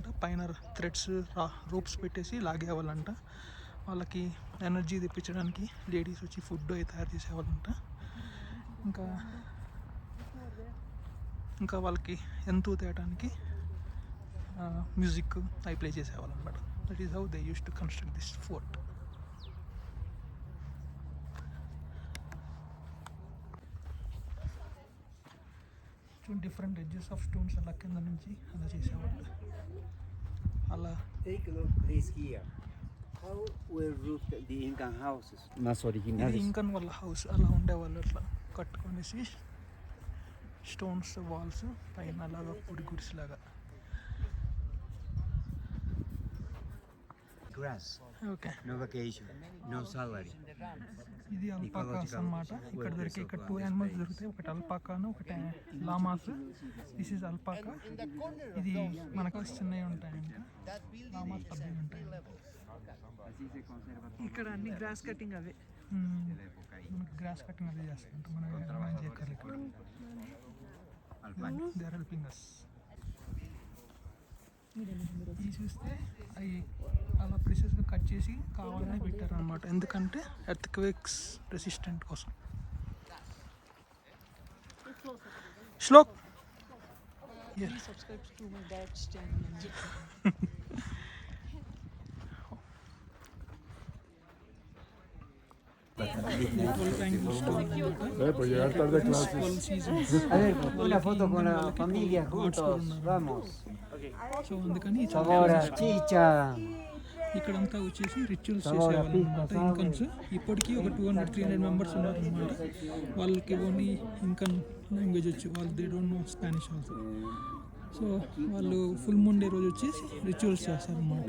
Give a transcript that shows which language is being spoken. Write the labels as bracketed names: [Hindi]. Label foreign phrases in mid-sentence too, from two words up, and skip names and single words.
[Telugu] పైన [English] threads, ropes [Telugu] పెట్టేసి లాగేవాళ్ళంట. వాళ్ళకి ఎనర్జీ తెప్పించడానికి లేడీస్ వచ్చి ఫుడ్ అవి తయారు చేసేవాళ్ళంట. ఇంకా వాళ్ళకి ఎంతో తేయడానికి మ్యూజిక్ అవి ప్లే చేసేవాళ్ళు అనమాట. [English] that is how they use to construct this fort. different edges of stones [Telugu] అలా కింద నుంచి అలా చేసేవాళ్ళు. అలా ఇంకన్ వాళ్ళ హౌస్ అలా ఉండేవాళ్ళు. అట్లా కట్టుకొనేసి [English] stones walls [Telugu] పైన అలాగా గుడిసిలాగా. [English] Grass. Okay. No vacation. No salary. [Telugu] ఇది అల్పాకాస్ అన్నమాట. ఇక్కడ దొరికే ఇక్కడ 2 యానిమల్స్ దొరుకుతాయి. ఒకటి అల్పాకాను, ఒకటి లామాస్. [English] this is alpaca. [Telugu] ఇది మనకు చిన్నవి ఉంటాయంట, లామాస్ పెద్దవి ఉంటాయి. ఇక్కడ అన్ని [English] grass cutting [Telugu] అవే. మనకు [English] grass cutting [Telugu] అదే చేస్తుంటాం, మనం ఏమైనా చేయగలి. ఇక్కడ [English] they are helping us. [Telugu] ఇది చూస్తే అవి అలా ప్రిసెస్గా కట్ చేసి కావాలని పెట్టారనమాట, ఎందుకంటే [English] earthquakes resistant [Telugu] కోసం. శ్లోక్ [English] Subscribe to my dad's channel. [Spanish] Por llegar tarde a clases. A ver, una foto con la familia juntos, vamos. [Telugu] సో అందుకని [Spanish] Sabor a chicha. [Telugu] ఇక్కడంతా వచ్చేసి రిచువల్స్ చేసేవాళ్ళు అనమాట. ఇన్కన్స్ ఇప్పటికీ ఒక 200-300 మెంబర్స్ ఉన్నారనమాట. వాళ్ళకి [English] only Incan language [Telugu] వచ్చి వాళ్ళు [English] they don't know Spanish also. [Telugu] సో వాళ్ళు [English] full moon day [Telugu] రోజు వచ్చేసి రిచువల్స్ చేస్తారనమాట.